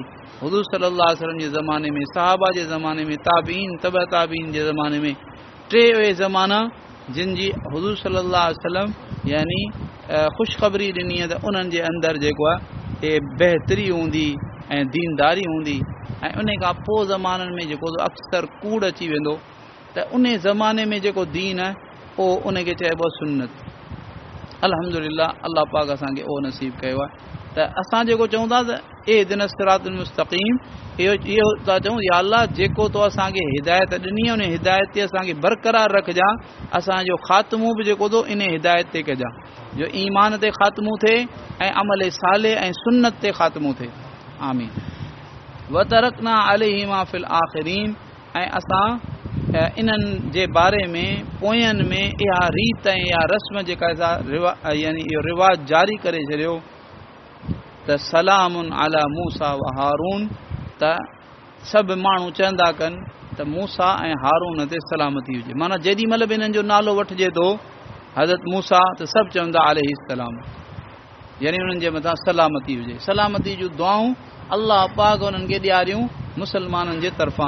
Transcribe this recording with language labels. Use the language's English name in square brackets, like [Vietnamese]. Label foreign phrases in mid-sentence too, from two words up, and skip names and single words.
[Sindhi] हुज़ूर [Arabic] صلى الله عليه وسلم [Sindhi] जे ज़माने में, सहाबा जे ज़माने में, ताबीन तबअ ताबीन जे ज़माने में, टे उहे ज़माना जिन जी हुज़ूर [Arabic] صلى الله عليه وسلم [Sindhi] यानी ख़ुशख़बरी ॾिनी त उन्हनि जे अंदरि जेको आहे हे बहितरी हूंदी ऐं दीनदारी हूंदी। ऐं उन खां पोइ ज़माननि में जेको अक्सर कूड़ अची वेंदो, त उन ज़माने में जेको दीन आहे उहो उनखे चइबो आहे सुन्नत। अल्हम्दुलिल्लाह अल्लाह पाक असांखे उहो नसीब कयो आहे। त असां जेको चऊं था त [Arabic] اهدنا الصراط المستقيم, [Sindhi] इहो था चऊं या अल्लाह जेको तो असांखे हिदायत ॾिनी आहे उन हिदायत ते असांखे बरक़रार रखजां। असांजो ख़ात्मो बि जेको थो इन हिदायत ते कजां, जो ईमान ते ख़ात्मो थिए ऐं अमल साले ऐं सुन्नत ते ख़ात्मो थिए। आमीन। [Arabic] وتركنا عليهما في الآخرين, [Sindhi] ऐं असां इन्हनि जे बारे में पोयनि में इहा रीत ऐं इहा रस्म जेका यानी इहो रिवाज जारी करे छॾियो त [Arabic] سلام على موسى وهارون, [Sindhi] त सभु माण्हू चवंदा कनि त मूसा ऐं हारून ते सलामती हुजे। माना जेॾी महिल बि हिननि जो नालो वठिजे थो हज़रत मूसा त सभु चवंदा अलैहिस्सलाम, यानी उन्हनि जे मथां सलामती हुजे। सलामती जूं दुआऊं अल्लाह पाक उन्हनि खे ॾियारियूं मुसलमाननि जे तरफ़ां।